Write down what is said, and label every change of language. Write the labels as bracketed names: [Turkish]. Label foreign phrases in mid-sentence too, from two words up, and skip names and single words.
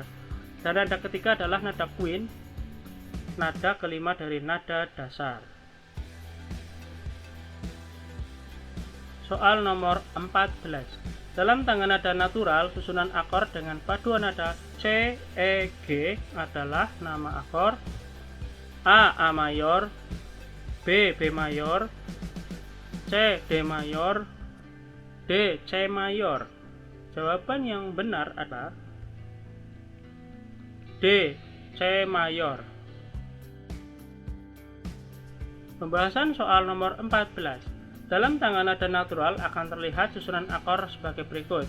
[Indonesian] Dan nada ketiga adalah nada quint, nada kelima dari nada dasar. Soal nomor 14. Dalam tangga nada natural, susunan akor dengan paduan nada C, E, G adalah nama akor A. A mayor, B. B mayor, C. D mayor, D. C mayor. Jawaban yang benar adalah D. C mayor. Pembahasan soal nomor 14. Dalam tangga nada natural akan terlihat susunan akor sebagai berikut.